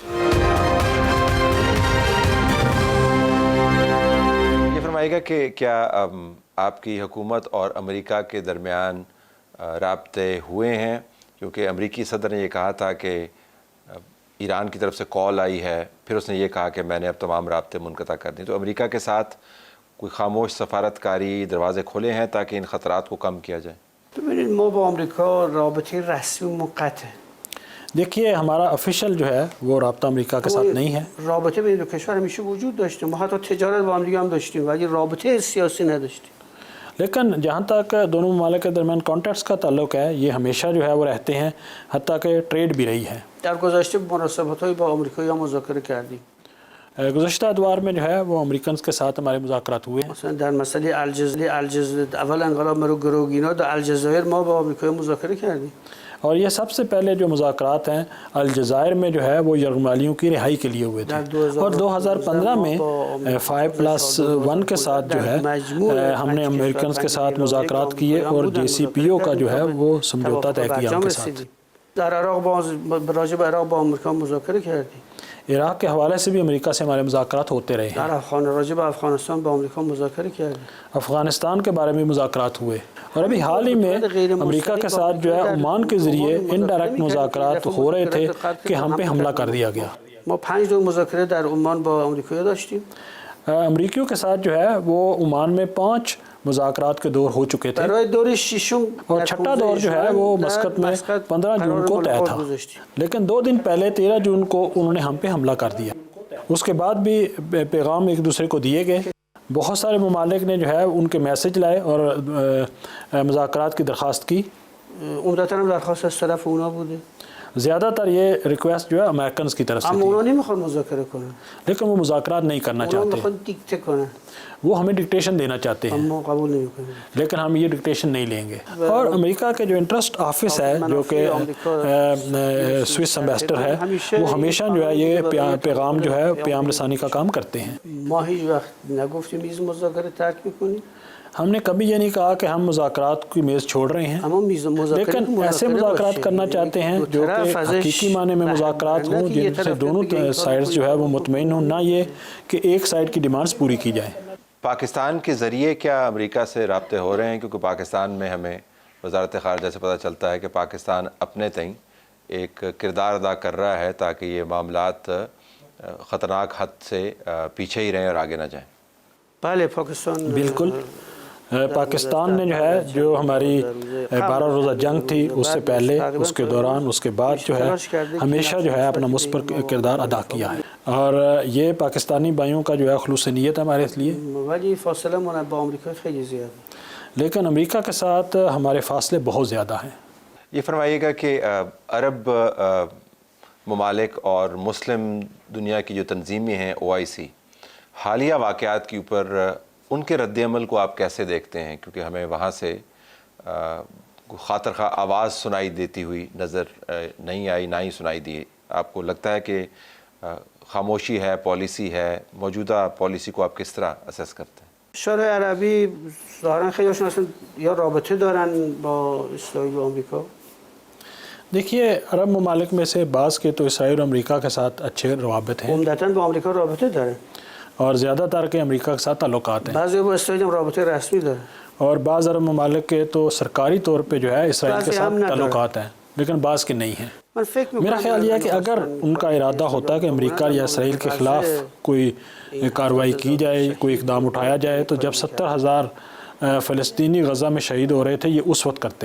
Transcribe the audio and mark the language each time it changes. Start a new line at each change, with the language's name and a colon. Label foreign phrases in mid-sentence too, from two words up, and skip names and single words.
Urdu: یہ فرمائے گا کہ کیا آپ کی حکومت اور امریکہ کے درمیان رابطے ہوئے ہیں؟ کیونکہ امریکی صدر نے یہ کہا تھا کہ ایران کی طرف سے کال آئی ہے، پھر اس نے یہ کہا کہ میں نے اب تمام رابطے منقطع کر دیں، تو امریکہ کے ساتھ کوئی خاموش سفارتکاری دروازے کھلے ہیں تاکہ ان خطرات کو کم کیا جائے؟
Persian: ببینید ما با آمریکا رابطه رسمی منقطع،
Urdu: دیکھیے ہمارا افیشل جو ہے وہ رابطہ امریکہ کے ساتھ نہیں ہے،
Persian: رابطه بین دو کشور همیشه وجود داشته، ما حتی تجارت با هم دیگه هم داشتیم ولی رابطه سیاسی نداشتیم.
Urdu: لیکن جہاں تک دونوں ممالک کے درمیان کانٹیکٹس کا تعلق ہے یہ ہمیشہ جو ہے وہ رہتے ہیں، حتیٰ کہ ٹریڈ بھی رہی ہے۔
Persian: در گذشته مناسبت‌های با آمریکایی‌ها مذاکره کردیم،
Urdu: گزشتہ ادوار میں جو ہے وہ امریکنز کے ساتھ ہمارے مذاکرات ہوئے ہیں۔
Persian: مثلا در مسئله الجزایر اول انقلاب مرو گروگینا در الجزایر ما با آمریکایی‌ها مذاکره کردیم،
Urdu: اور یہ سب سے پہلے جو مذاکرات ہیں الجزائر میں جو ہے وہ یرغمالیوں کی رہائی کے لیے ہوئے تھے، اور 2015 میں 5+1 کے ساتھ جو ہے ہم نے امریکنز کے ساتھ مذاکرات کیے اور JCPO کا جو ہے وہ سمجھوتا طے کیا ان کے ساتھ۔
Persian: در عراق راجع به عراق با آمریکا مذاکره کردیم،
Urdu: عراق کے حوالے سے بھی امریکہ سے ہمارے مذاکرات ہوتے رہے ہیں۔
Persian: در راجع به افغانستان با آمریکا مذاکره کردیم،
Urdu: افغانستان کے بارے میں مذاکرات ہوئے، اور ابھی حال ہی میں امریکہ کے ساتھ جو ہے عمان کے ذریعے انڈائریکٹ مذاکرات ہو رہے تھے کہ ہم پہ حملہ کر دیا گیا۔
Persian: ما 5 دور مذاکره در عمان با آمریکایی‌ها داشتیم،
Urdu: امریکیوں کے ساتھ جو ہے وہ عمان میں 5 مذاکرات کے دور ہو چکے تھے،
Persian: برای دور ششم
Urdu: اور چھٹا دور جو ہے وہ مسقط میں 15 جون کو طے تھا، لیکن 2 دن پہلے 13 جون کو انہوں نے ہم پہ حملہ کر دیا۔ اس کے بعد بھی پیغام ایک دوسرے کو دیے گئے، بہت سارے ممالک نے جو ہے ان کے میسج لائے اور مذاکرات کی درخواست کی،
Persian: عمدتاً هم درخواست از طرف اونا بوده،
Urdu: زیادہ تر یہ ریکویسٹ جو ہے امریکنز کی طرف سے
Persian: اما
Urdu: تھی،
Persian: اونا نمیخوان مذاکره کنن،
Urdu: لیکن وہ مذاکرات نہیں کرنا
Persian: اونا
Urdu: چاہتے،
Persian: میخوان دیکته کنن،
Urdu: وہ ہمیں ڈکٹیشن دینا چاہتے ہیں،
Persian: اما قبول نمیکنیم۔
Urdu: لیکن ہم یہ ڈکٹیشن نہیں لیں گے۔ اور امریکہ کے جو
English: interest office
Urdu: ہے جو کہ
English: Swiss ambassador
Urdu: ہے، وہ ہمیشہ جو ہے یہ پیغام جو ہے پیام رسانی کا کام کرتے ہیں۔
Persian: ما هیچ وقت نگفتیم میز مذاکره ترک میکنیم،
Urdu: ہم نے کبھی یہ نہیں کہا کہ ہم مذاکرات کی میز چھوڑ رہے ہیں،
Persian: اما میز مذاکره
Urdu: لیکن ایسے مذاکرات کرنا چاہتے ہیں جو کہ حقیقی معنی میں مذاکرات ہوں، جن سے دونوں سائڈز جو ہے وہ مطمئن ہوں، نہ یہ کہ ایک سائڈ کی ڈیمانڈز پوری کی جائیں۔ پاکستان کے ذریعے کیا امریکہ سے رابطے ہو رہے ہیں؟ کیونکہ پاکستان میں ہمیں وزارت خارجہ سے پتہ چلتا ہے کہ پاکستان اپنے تئیں ایک کردار ادا کر رہا ہے تاکہ یہ معاملات خطرناک حد سے پیچھے ہی رہیں اور آگے نہ جائیں۔
Persian: بله پاکستان
Urdu: بالکل، پاکستان نے جو ہے جو ہماری 12 روزہ جنگ تھی اس سے پہلے، اس کے دوران، اس کے بعد جو ہے ہمیشہ جو ہے اپنا مثبت کردار ادا کیا ہے، اور یہ پاکستانی بھائیوں کا جو ہے خلوص نیت ہے ہمارے لیے،
Persian: ولی فاصله من با آمریکا خیلی زیاده،
Urdu: لیکن امریکہ کے ساتھ ہمارے فاصلے بہت زیادہ ہیں۔ یہ فرمائیے گا کہ عرب ممالک اور مسلم دنیا کی جو تنظیمیں ہیں OIC، حالیہ واقعات کے اوپر ان کے رد عمل کو آپ کیسے دیکھتے ہیں؟ کیونکہ ہمیں وہاں سے خاطر خواہ آواز سنائی دیتی ہوئی نظر نہیں آئی، نہ ہی سنائی دی۔ آپ کو لگتا ہے کہ خاموشی ہے، پالیسی ہے، موجودہ پالیسی کو آپ کس طرح اسیس کرتے ہیں؟
Persian: کشورهای عربی ظاهرا خیلیشون اصلا یا رابطه دارن با اسرائیل و آمریکا،
Urdu: دیکھیے عرب ممالک میں سے بعض کے تو اسرائیل اور امریکہ کے ساتھ اچھے روابط ہیں،
Persian: عمدتاً با آمریکا رابطه دارن،
Urdu: اور زیادہ تر کے امریکہ کے ساتھ تعلقات ہیں،
Persian: بعضی با اسرائیل هم رابطه رسمی دارن،
Urdu: اور بعض عرب ممالک کے تو سرکاری طور پہ جو ہے اسرائیل کے
Persian: بعضی
Urdu: ساتھ
Persian: ہم نہ
Urdu: تعلقات ہیں، لیکن بعض کے نہیں ہیں۔
Persian: من فکر
Urdu: میرا
Persian: میکنم
Urdu: خیال یہ ہے کہ اگر ان کا ارادہ ہوتا کہ امریکہ یا اسرائیل کے خلاف کوئی کارروائی کی جائے، کوئی اقدام اٹھایا جائے، تو جب 70,000 فلسطینی غزہ میں شہید ہو رہے تھے یہ اس وقت کرتے۔